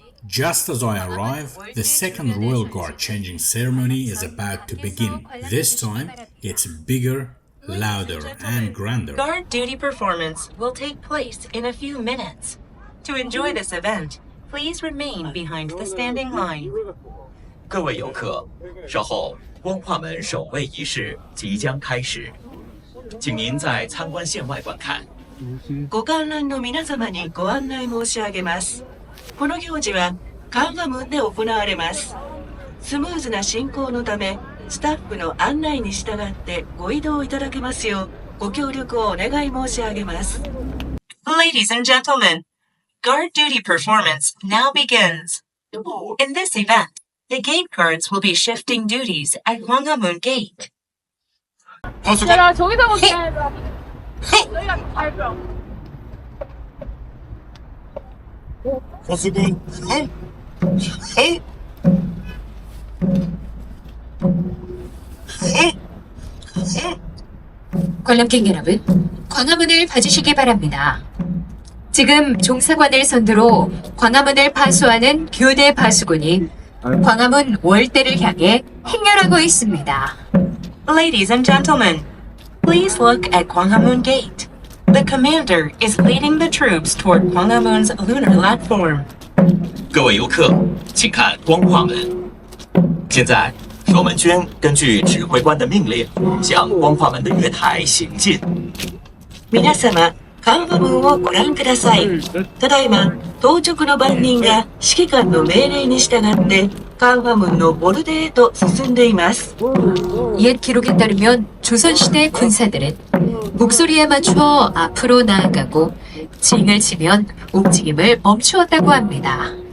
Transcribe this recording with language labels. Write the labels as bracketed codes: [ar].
[en] Just as I arrive, the second royal guard changing ceremony is about to begin. This time, it's bigger, louder, and grander. Guard duty performance will take place in a few minutes. To enjoy this event, please remain behind the standing line. [zh] 各位游客，稍后光化门守卫仪式即将开始，请您在参观线外观看。 [ja] ご観覧の皆様にご案内申し上げます。この行事はカンファムンで行われます。スムーズな進行のため、スタッフの案内に従ってご移動いただけますようご協力をお願い申し上げます。 [en] Ladies and gentlemen, guard duty performance now begins. In this event, the gate guards will be shifting duties at Gwanghwamun Gate. [ko] 야, 저기서 먹자. 저희가 갈까? 거수군 관람객 여러분, 광화문을 봐주시기 바랍니다. 지금 종사관을 선두로 광화문을 파수하는 교대 파수군이 광화문 월대를 향해 행렬하고 있습니다. [en] Ladies and gentlemen, please look at Gwanghwamun Gate. The commander is leading the troops toward Gwanghwamun's lunar platform. [zh] 各位游客，请看光化门。现在，守门军根据指挥官的命令，向光化门的月台行进。 [ja] 皆様、カンファムンをご覧ください。ただいま、当直の番人が指揮官の命令に従ってカンファムンのボルデへと進んでいます。 [ko] 옛 기록에 따르면 조선시대 군사들은 목소리에 맞춰 앞으로 나아가고 징을 치면 움직임을 멈추었다고 합니다.